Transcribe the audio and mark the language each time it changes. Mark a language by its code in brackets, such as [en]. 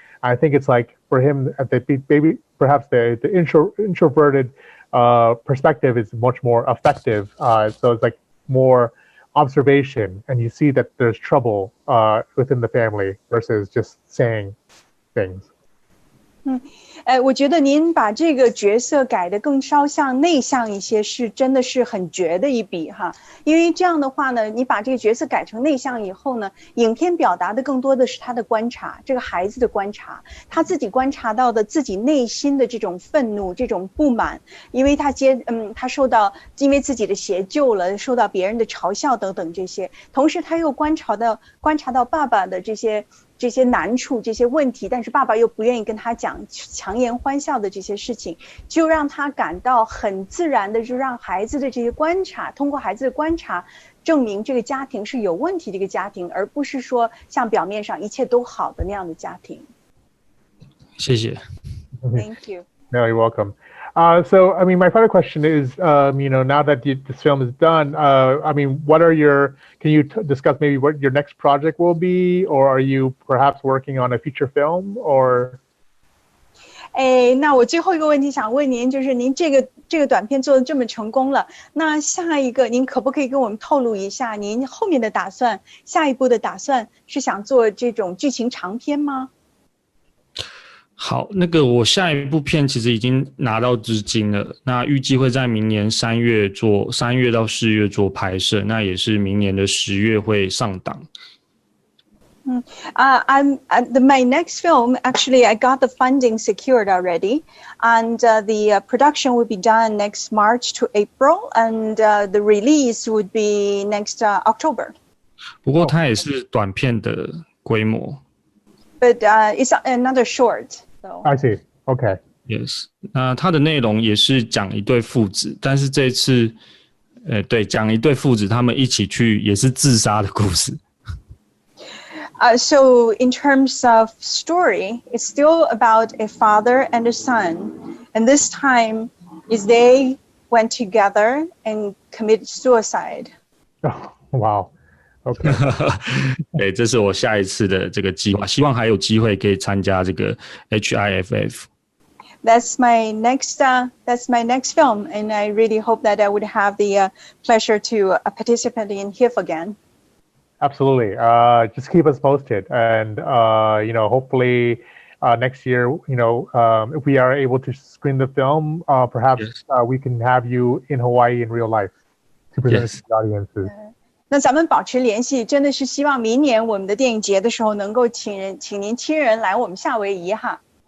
[en] I think it's like for him, maybe perhaps the introverted perspective is much more effective. So it's like more observation, and you see that there's trouble within the family versus just saying things. [zh] 我觉得您把这个角色改得更稍向内向一些，是真的是很绝的一笔哈。因为这样的话呢，你把这个角色改成内向以后呢，影片表达的更多的是他的观察，这个孩子的观察，他自己观察到的自己内心的这种愤怒、这种不满，因为他因为自己的鞋旧了，受到别人的嘲笑等等这些，同时他又观察到爸爸的这些这些难处、这些问题，但是爸爸又不愿意跟他讲强颜欢笑的这些事情，就让他感到很自然的，就让孩子的这些观察，通过孩子的观察，证明这个家庭是有问题的一个家庭，而不是说像表面上一切都好的那样的家庭。谢谢。 [en] Thank you. No, you're welcome. So, I mean, my final question is, now that this film is done, can you discuss maybe what your next project will be, or are you perhaps working on a feature film, or? [zh] 那我最后一个问题想问您，就是您这个短片做得这么成功了，那下一个您可不可以跟我们透露一下您后面的打算，下一步的打算是想做这种剧情长片吗？好，那个我下一部片其实已经拿到资金了，那预计会在明年3月到4月做拍摄，那也是明年的10月会上档。 [en] My next film, actually, I got the funding secured already, and the production will be done next March to April, and the release would be next October. [zh] 不过它也是短片的规模。 [en] But it's another short. So. I see. Okay. Yes. [zh] 那它的内容也是讲一对父子，但是这次，对，讲一对父子他们一起去也是自杀的故事。 [en] So in terms of story, it's still about a father and a son, and this time is they went together and committed suicide. Oh, wow. Okay. [zh] 对，这是我下一次的这个计划，希望还有机会可以参加这个 HIFF。 [en] That's my next film, and I really hope that I would have the pleasure to participate in HIFF again. Absolutely. Just keep us posted, and hopefully next year, if we are able to screen the film, perhaps we can have you in Hawaii in real life to present it to the audiences. [zh] 那咱们保持联系，真的是希望明年我们的电影节的时候，能够请您亲人来我们夏威夷哈。